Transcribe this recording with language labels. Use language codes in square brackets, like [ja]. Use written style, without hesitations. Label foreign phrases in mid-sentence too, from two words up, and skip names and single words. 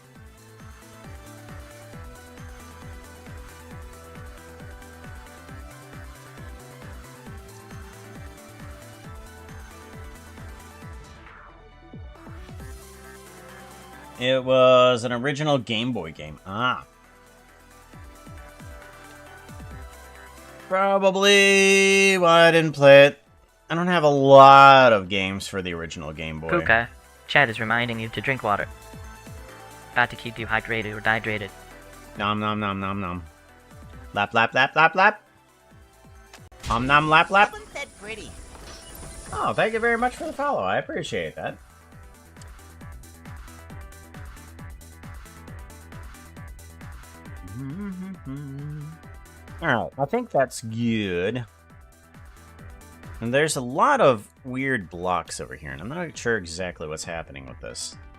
[en] It was an original Game Boy game. Probably why I didn't play it. I don't have a lot of games for the original Game Boy. Puka, Chad is reminding you to drink water. Got to keep you hydrated or dehydrated. Nom nom nom nom nom. Lap lap lap lap lap. Nom lap lap. Someone said pretty. Oh, thank you very much for the follow. I appreciate that. Alright, I think that's good. And there's a lot of weird blocks over here, and I'm not sure exactly what's happening with this.